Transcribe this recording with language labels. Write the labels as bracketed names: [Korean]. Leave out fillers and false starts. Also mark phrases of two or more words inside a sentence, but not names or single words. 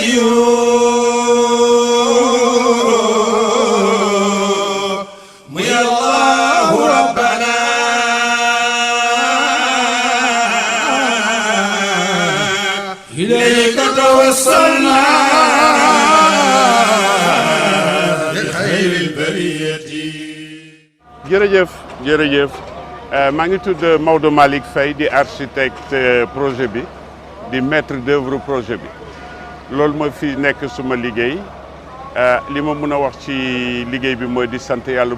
[Arabic] قيوم يا الله ربنا إليك توسلنا لخير البرية. [Wolof] jërëjëf maa ngi tudd Maodo Malick Faye di [French] architecte projet [Wolof] bi di [French] maître d'œuvre projet [Wolof] bi loolu mooy fi nekk suma liggéey li ma mën a wax ci liggéey bi mooy di sant yàlla